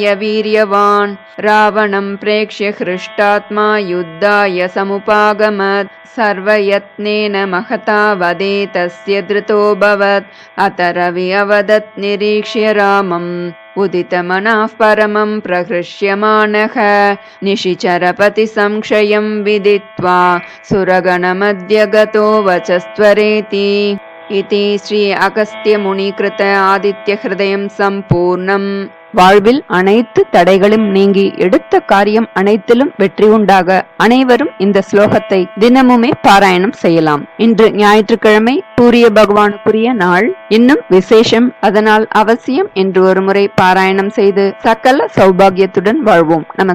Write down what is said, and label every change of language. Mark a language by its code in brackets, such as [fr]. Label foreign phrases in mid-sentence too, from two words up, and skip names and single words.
[sa] वीर्यवान् रावणं प्रेक्ष्य हृष्टात्मा युद्धाय समुपागमत् सर्वयत्नेन महता वदे तस्य धृतोऽभवत् अत रवि अवदत् निरीक्ष्य रामम् उदितमनः परमं प्रहृष्यमाणः निशिचरपति संशयं विदित्वा सुरगणमध्य गतो वचस्त्वरेति इति श्री अगस्त्य मुनिकृत आदित्य हृदयं सम्पूर्णम्. [ta] வாழ்வில் அனைத்து தடைகளும் நீங்கி எடுத்த காரியம் அனைத்திலும் வெற்றி உண்டாக அனைவரும் இந்த ஸ்லோகத்தை தினமுமே பாராயணம் செய்யலாம். இன்று ஞாயிற்றுக்கிழமை சூரிய பகவானுக்குரிய நாள், இன்னும் விசேஷம். அதனால் அவசியம் என்று ஒரு முறை பாராயணம் செய்து சகல சௌபாகியத்துடன் வாழ்வோம்.